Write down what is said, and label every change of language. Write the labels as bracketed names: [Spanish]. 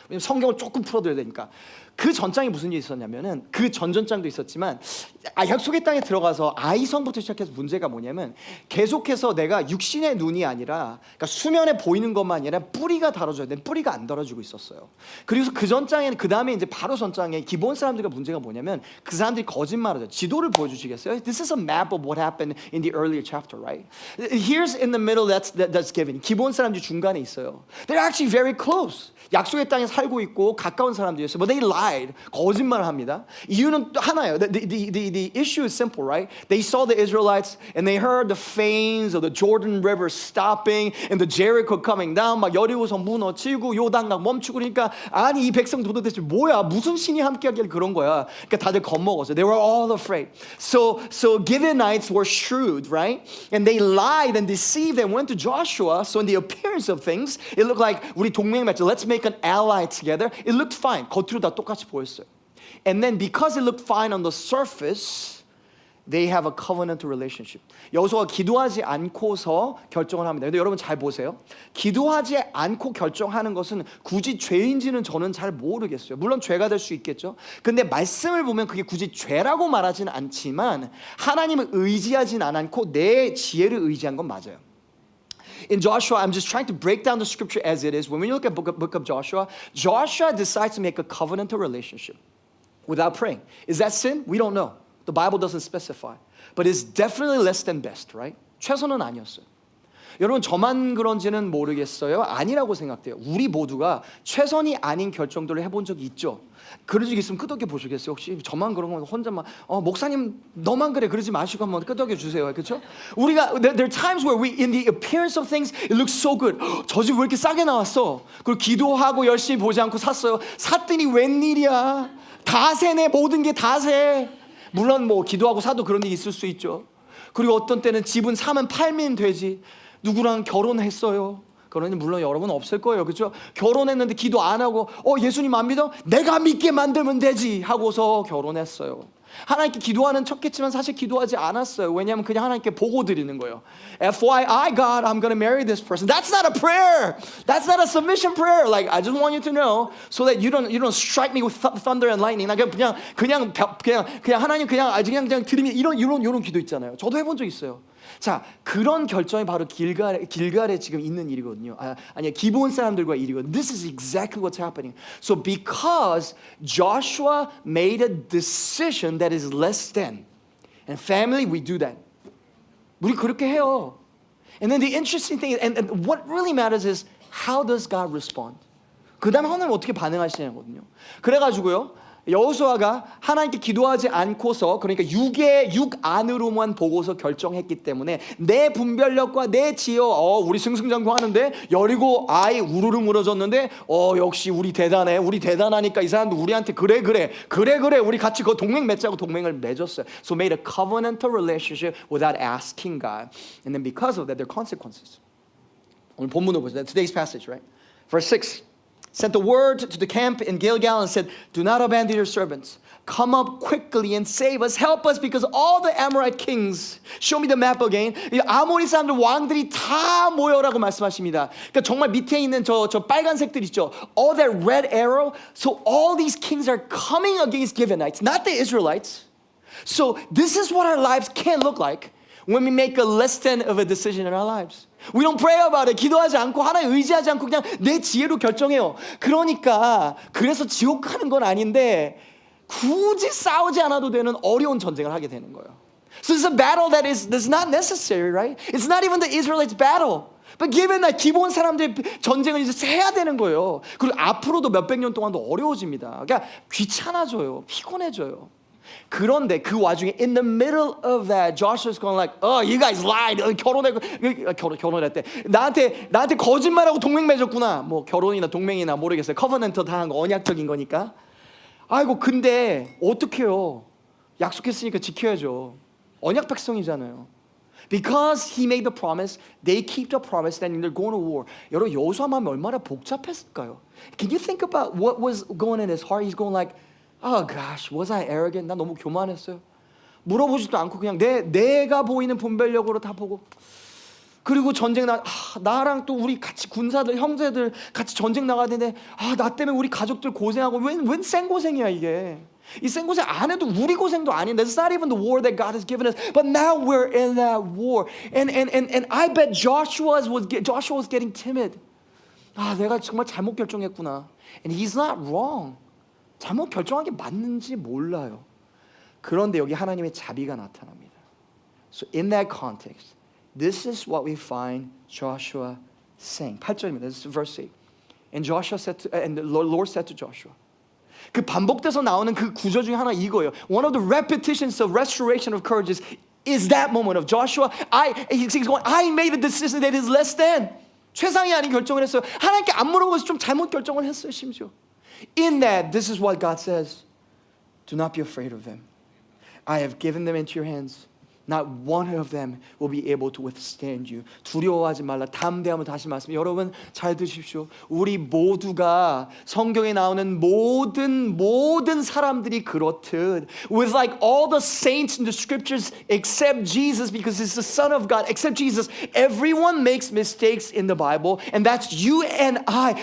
[Korean] 왜냐면 성경을 조금 풀어드려야 되니까. 그 전장에 무슨 일이 있었냐면은 그 전전장도 있었지만 약속의 땅에 들어가서 아이성부터 시작해서 문제가 뭐냐면 계속해서 내가 육신의 눈이 아니라 그러니까 수면에 보이는 것만 아니라 뿌리가 달아줘야 되는 뿌리가 안 달아주고 있었어요. 그래서 그 전장에는 그 다음에 이제 바로 전장에 기본 사람들과 문제가 뭐냐면 그 사람들이 거짓말하죠. 지도를 보여주시겠어요? [English] This is a map of what happened in the earlier chapter, right? Here's in the middle that's given. [Korean] 기본 사람들이 중간에 있어요. [English] They're actually very close. [Korean] 약속의 땅에 살고 있고 가까운 사람들이었어요. [English] But they lied. [Korean] 거짓말을 합니다. 이유는 하나예요. [English] The issue is simple, right? They saw the Israelites and they heard the fanes of the Jordan River stopping and the Jericho coming down. [Korean] 막 여리고성 무너지고 요단강 멈추고 그러니까 아니 이 백성 도대체 뭐야? 무슨 신이 함께하길 그런 거야. 그러니까 다들 겁먹었어요. [English] They were all afraid. So Gibeonites were shrewd, right? And they lied and deceived and went to Joshua. So in the appearance of things, it looked like [Korean] 우리 동맹 맺자. [English] Let's make an ally together. It looked fine. [Korean] 겉으로 다 똑같이 보였어요. [English] And then because it looked fine on the surface, they have a covenantal relationship. [Korean] 여호수아가 기도하지 않고서 결정을 합니다. 근데 여러분 잘 보세요. 기도하지 않고 결정하는 것은 굳이 죄인지는 저는 잘 모르겠어요. 물론 죄가 될 수 있겠죠. 근데 말씀을 보면 그게 굳이 죄라고 말하지는 않지만 하나님을 의지하진 않고 내 지혜를 의지한 건 맞아요. [English] In Joshua, I'm just trying to break down the scripture as it is. When we look at book of Joshua, Joshua decides to make a covenantal relationship without praying. Is that sin? We don't know. The Bible doesn't specify. But it's definitely less than best, right? [Korean] 최선은 아니었어요. 여러분 저만 그런지는 모르겠어요. 아니라고 생각돼요. 우리 모두가 최선이 아닌 결정들을 해본 적이 있죠. 그런 적 있으면 끄덕여 보시겠어요? 혹시 저만 그런 건 혼자만 목사님 너만 그래 그러지 마시고 한번 끄덕여 주세요. 그렇죠? 우리가 [English] there are times where we in the appearance of things it looks so good. [Korean] 저 집 왜 이렇게 싸게 나왔어? 그리고 기도하고 열심히 보지 않고 샀어요. 샀더니 웬일이야? 다 새네. 모든 게 다 새. 물론 뭐 기도하고 사도 그런 일이 있을 수 있죠. 그리고 어떤 때는 집은 사면 팔면 되지. 누구랑 결혼했어요. 그러니 물론 여러분 없을 거예요. 그렇죠? 결혼했는데 기도 안 하고 예수님 안 믿어? 내가 믿게 만들면 되지 하고서 결혼했어요. 하나님께 기도하는 척했지만 사실 기도하지 않았어요. 왜냐하면 그냥 하나님께 보고 드리는 거예요. [English] FYI God, I'm going to marry this person. That's not a prayer. That's not a submission prayer. Like I just want you to know so that you don't strike me with thunder and lightning. [Korean] 나 그냥 하나님 그냥 드리면 이런 기도 있잖아요. 저도 해본 적 있어요. 자, 그런 결정이 바로 길갈에 지금 있는 일이거든요. 아니야, 기브온 사람들과 일이거든요. [English] This is exactly what's happening. So because Joshua made a decision that is less than, and family, we do that. [Korean] 우리 그렇게 해요. [English] And then the interesting thing is, and what really matters is how does God respond? [Korean] 그 다음에 하나님 어떻게 반응하시냐거든요. 그래가지고요. 여호수아가 하나님께 기도하지 않고서 그러니까 육 안으로만 보고서 결정했기 때문에 내 분별력과 내 지혜 우리 승승장구하는데 여리고 아이 우르르 무너졌는데 역시 우리 대단해 우리 대단하니까 이 사람도 우리한테 그래 우리 같이 그 동맹 맺자고 동맹을 맺었어요. [English] So made a covenantal relationship without asking God, and then because of that there are consequences. [Korean] 오늘 본문으로 보세요. [English] Today's passage, right? Verse 6. Sent the word to the camp in Gilgal and said, do not abandon your servants. Come up quickly and save us. Help us because all the Amorite kings. Show me the map again. [Korean] 아모리 사람들 왕들이 다 모여라고 말씀하십니다. 그러니까 정말 밑에 있는 저 빨간색들 있죠. [English] All that red arrow. So all these kings are coming against Gibeonites, not the Israelites. So this is what our lives can look like when we make a less than of a decision in our lives. We don't pray about it. [Korean] 기도하지 않고 하나님 의지하지 않고 그냥 내 지혜로 결정해요. 그러니까 그래서 지옥 가는 건 아닌데 굳이 싸우지 않아도 되는 어려운 전쟁을 하게 되는 거예요. [English] So it's a battle that's not necessary, right? It's not even the Israelites' battle. But given that [Korean] 기본 사람들의 전쟁을 이제 해야 되는 거예요. 그리고 앞으로도 몇백 년 동안도 어려워집니다. 그러니까 귀찮아져요. 피곤해져요. 그런데 그 와중에 [English] in the middle of that Joshua's going like, you guys lied. [Korean] 결혼했대. 나한테 거짓말하고 동맹 맺었구나. 뭐 결혼이나 동맹이나 모르겠어요. 커버넌트 다 한 거 언약적인 거니까. 아이고 근데 어떡해요? 약속했으니까 지켜야죠. 언약 백성이잖아요. [English] Because he made the promise, they keep the promise, then they're going to war. [Korean] 여러분 여호수아 마음이 얼마나 복잡했을까요? [English] Can you think about what was going in his heart? He's going like, oh gosh, was I arrogant? [Korean] 나 너무 교만했어요. 물어보지도 않고 그냥 내가 보이는 분별력으로 다 보고. 그리고 전쟁 나랑 또 우리 같이 군사들 형제들 같이 전쟁 나가야 되는데 나 때문에 우리 가족들 고생하고 웬 생고생이야 이게. 이 생고생 안 해도 우리 고생도 아닌데 [English] it's not even the war that God has given us, but now we're in that war. And I bet Joshua was getting timid. [Korean] 내가 정말 잘못 결정했구나. [English] And he's not wrong. [Korean] 잘못 결정한 게 맞는지 몰라요. 그런데 여기 하나님의 자비가 나타납니다. [English] So in that context, this is what we find Joshua saying. [Korean] 8절입니다. [English] This is verse 8. And the Lord said to Joshua. [Korean] 그 반복돼서 나오는 그 구절 중에 하나 이거예요. [English] One of the repetitions of restoration of courage is that moment of Joshua. He's going, I made a decision that is less than. [Korean] 최상이 아닌 결정을 했어요. 하나님께 안 물어보고서 좀 잘못 결정을 했어요, 심지어. [English] In that, this is what God says. Do not be afraid of them. I have given them into your hands. Not one of them will be able to withstand you. [Korean] 두려워하지 말라. 담대함을 다시 말씀해. 여러분 잘 드십시오. 우리 모두가 성경에 나오는 모든 사람들이 그렇듯 [English] with like all the saints in the scriptures except Jesus because he's the Son of God, except Jesus, everyone makes mistakes in the Bible, and that's you and I.